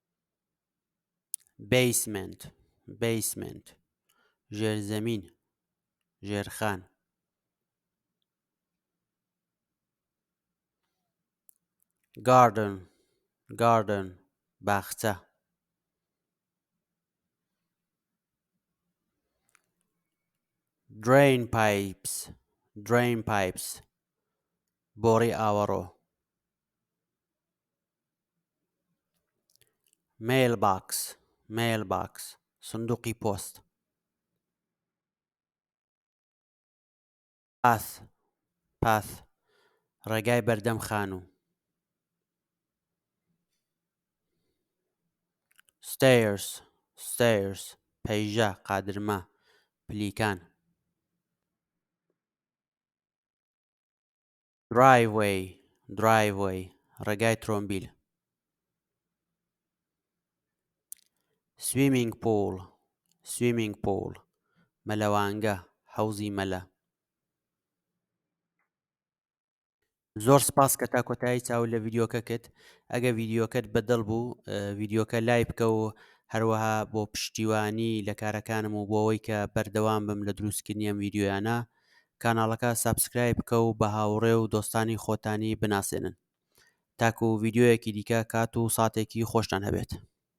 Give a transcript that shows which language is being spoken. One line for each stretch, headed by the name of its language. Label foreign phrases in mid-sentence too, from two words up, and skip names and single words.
English: basement، basement
Central Kurdish: ژێرزەمین ژێرخان
English: garden باخچە drain
Central Kurdish: pipes بۆڕی ئاوەڕۆ mailbox سندوقی پۆست path ڕێگای بەردەم خانوو stairs پەیژە قادرمە پلیکان driveway ڕێگای ترۆمبیل
English: swimming pool
Central Kurdish: مەلەوانگە حەوزی مەلە زۆر سپاس کە تا کۆتایی چاو لە ڤیدیۆکە کرد ئەگە ڤیدیۆکەت بەدڵ بوو ڤیدیۆکە لای بکە و هەروەها بۆ پشتیوانی لە کارەکانم و بۆ ئەوەی کە بەردەوام بم لە دروستکردنی ئەم ڤیدیۆیانە کاناڵەکە سابسکرایب بکە و بە هاوڕێ و دۆستانی خۆتانی بناسێنن تاکو ڤیدیۆیەکی دیکە کات و ساتێکی خۆشتان هەبێت